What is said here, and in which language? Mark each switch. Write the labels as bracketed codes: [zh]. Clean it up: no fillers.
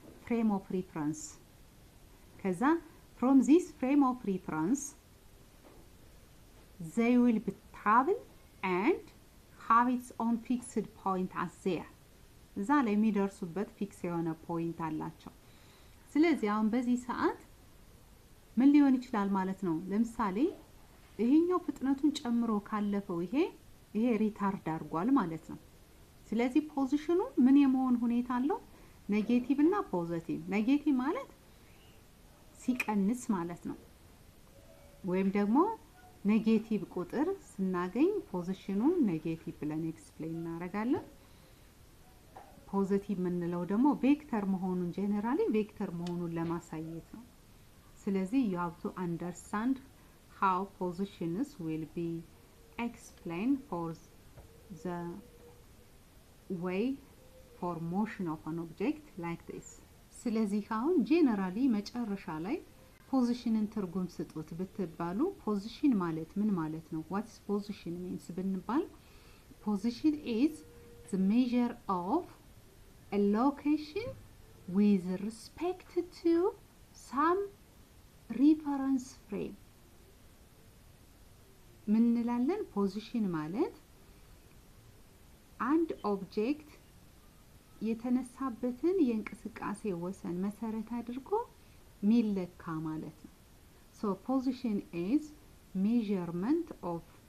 [en] ፍሬም ኦፍ ሪፈረንስ። ከዛ from this frame of reference they will be travel and have its own fixed point as there. [am] እዛ ላይ የሚደርሱበት ፊክስ የሆነ ፖይንት አላቸው። ስለዚህ አሁን በዚህ ሰዓት ምን ሊሆን ይችላል ማለት ነው? ለምሳሌ ይሄኛው ፍጥነቱን ጨምሮ ካለፈው ይሄ ሪታርድ አድርጓል ማለት ነው። ስለዚህ ፖዚሽኑ ምን የመሆን ሁኔታ አለው? ኔጌቲቭ እና ፖዚቲቭ። ኔጌቲቭ ማለት ሲቀንስ ማለት ነው። ወይም ደግሞ ኔጌቲቭ ቁጥር ስናገኝ ፖዚሽኑን ኔጌቲቭ ብለን ኤክስፕሌን እናደርጋለን። ፖዚቲቭ የምንለው ደግሞ ቬክተር መሆኑን ጀነራሊ ቬክተር መሆኑን ለማሳየት ነው። ስለዚህ [en] you have to understand how positions will be explained for the way for motion of an object like this. [am] ስለዚህ አሁን ጀነራሊ መጨረሻ ላይ ፖዚሽንን ትርጉም ስጡት ብትባሉ ፖዚሽን ማለት ምን ማለት ነው? [en] what is position means ብንባል position is the measure of a location with respect to some reference frame. [am] ምን እንላለን? ፖዚሽን ማለት አንድ ኦብጀክት የተነሳበትን የእንቅስቃሴ ወሰን መሰረት አድርጎ ሚለካ ማለት ነው። [en] so position is measurement of